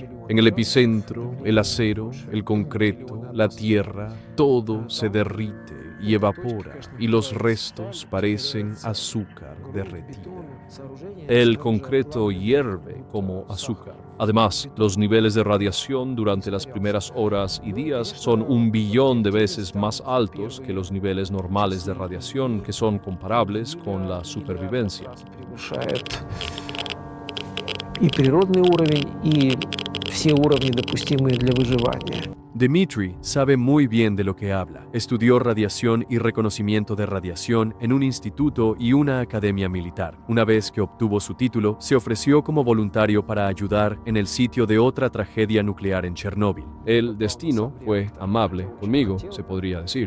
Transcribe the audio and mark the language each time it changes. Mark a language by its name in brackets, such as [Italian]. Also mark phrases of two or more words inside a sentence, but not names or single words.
[Spanish] En el epicentro, el acero, el concreto, la tierra, todo se derrite y evapora, y los restos parecen azúcar derretido. El concreto hierve como azúcar. Además, los niveles de radiación durante las primeras horas y días son 1 billón de veces más altos que los niveles normales de radiación, que son comparables con la supervivencia. [Russian] И природный уровень, и все уровни, допустимые для выживания. [Spanish] Dmitry sabe muy bien de lo que habla. Estudió radiación y reconocimiento de radiación en un instituto y una academia militar. Una vez que obtuvo su título, se ofreció como voluntario para ayudar en el sitio de otra tragedia nuclear en Chernóbil. El destino fue amable conmigo, se podría decir.